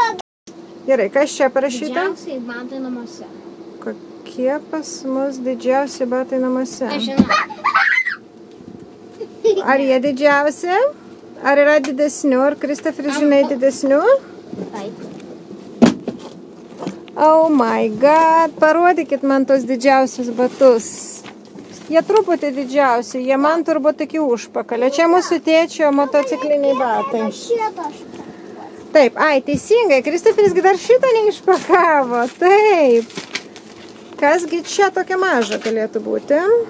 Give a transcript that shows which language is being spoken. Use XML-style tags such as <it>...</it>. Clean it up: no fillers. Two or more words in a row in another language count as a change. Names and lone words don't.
<lt>Gerai, kas čia parašyta? Didžiausiai batai namuose. Kokie pas mus didžiausi batai namuose? Aš žinau. Ar jie didžiausi? Ar yra didesnių? Ar Kristoferis žinai didesnių? Taip.</lt> <en>Oh my god,</en> <lt>parodykit man tos didžiausius batus. Jie truputį didžiausi, jie man turbūt iki užpakalio. Čia mūsų tėčio motocikliniai batai. Taip, ai, teisingai, Kristoferis dar šitą neišpakavo. Taip. Kasgi čia tokia maža galėtų būti?</lt>